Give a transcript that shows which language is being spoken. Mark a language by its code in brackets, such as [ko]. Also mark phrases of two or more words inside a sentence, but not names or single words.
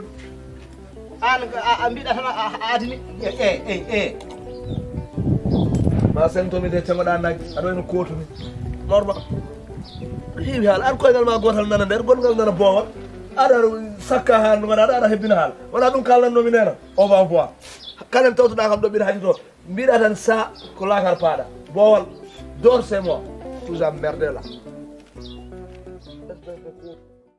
[ff] an a mbiɗa tan a adini ma sentomi de tegoɗa naggi aɗa wayno kotumi norma heewi haala an koyngal ma gotal nana nder gongal nana boowal aɗa sakka haal ɗum aɗa aɗa hebbina haala wona ɗum kalnannomi nena [fr] on va voir [ff] kalen tawtuɗa kam ɗo ɓiɗa haji to mbiɗa tan sa ko lakar paaɗa boowal dor [fr] c'est moi toujours merde là